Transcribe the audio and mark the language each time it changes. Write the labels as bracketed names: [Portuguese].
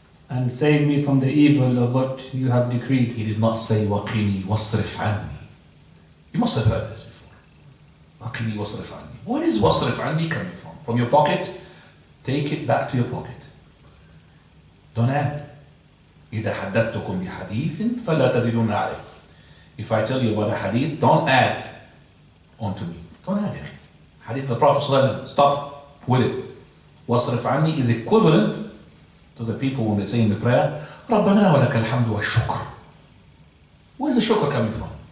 [English] And save me from the evil of what you have decreed. He did not say [Arabic] وقني واصرف عني. [English] You must have heard this before. [Arabic] وقني واصرف عني. [English] Where is [Arabic] واصرف عني [English] coming from? From your pocket? Take it back to your pocket. Don't add. [Arabic] إذا حدثتكم بحديث فلا تزيدون عليه. [English] If I tell you about a hadith, don't add onto me. Don't add it. Hadith of the Prophet ﷺ, stop with it. [Arabic] واصرف عني [English] is equivalent to the people when they say in the prayer, [Arabic] ربنا ولك الحمد والشكر. [English] Where's the shukr coming from?